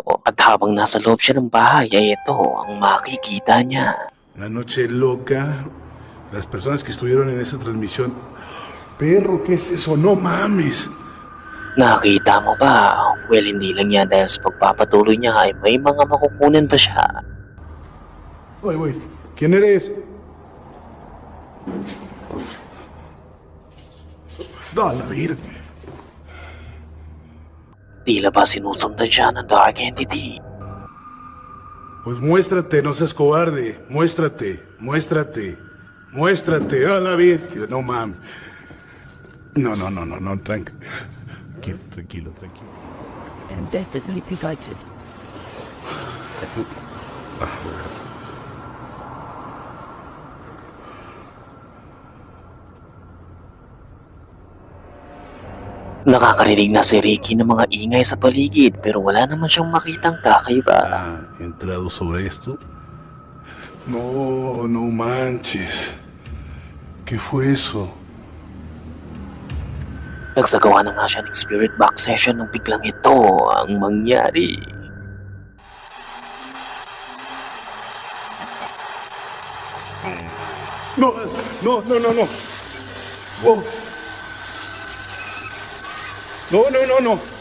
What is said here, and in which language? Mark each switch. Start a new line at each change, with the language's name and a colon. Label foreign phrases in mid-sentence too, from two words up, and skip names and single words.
Filipino: At habang nasa loob siya ng bahay ay ito ang makikita niya.
Spanish: La noche loca, las personas que estuvieron en esa transmisión. Perro, ¿qué es eso? No mames.
Filipino: Nakita mo ba? Well, hindi lang yan dahil sa pagpapatuloy niya ay may mga makukunan pa siya.
Spanish: Oye, ¿quién eres? Da la vida.
Filipino: Tila ba sinusundan siya ng
English: Dark Entity?
Spanish: Pues muéstrate, no seas cobarde. Muéstrate, muéstrate, muéstrate. A la bestia. No mames. No, tranquilo. Tranquilo.
English: And death is liquidated.
Filipino: Nakakarinig na si Ricky ng mga ingay sa paligid pero wala naman siyang makitang kakaiba.
Spanish: Entrado sobre esto. No manches. ¿Qué fue eso?
Filipino: Nagsagawa na nga siya ng
English: spirit box session
Filipino: nung biglang ito ang mangyari.
Spanish: No. Wow. No.